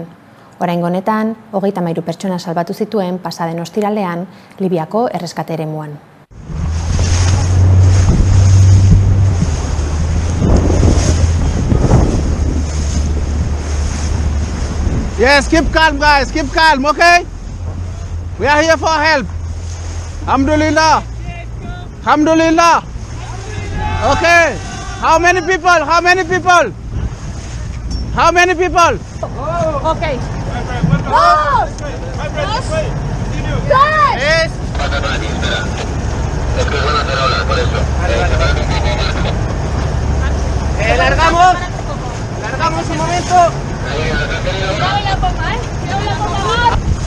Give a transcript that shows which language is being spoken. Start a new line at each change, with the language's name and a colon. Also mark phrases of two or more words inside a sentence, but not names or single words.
Basque: Oraingo honetan, 33 pertsona salbatu zituen pasaden ostiralean Libiako erreskate eremuan.
English: Yes, keep calm guys, keep calm, okay? We are here for help. Alhamdulillah. Alhamdulillah. Okay. How many people? How many people? How many people? Okay.
Spanish: Dos. Tres. Largamos un momento. Cuidado la pompa, cuidado la pompa.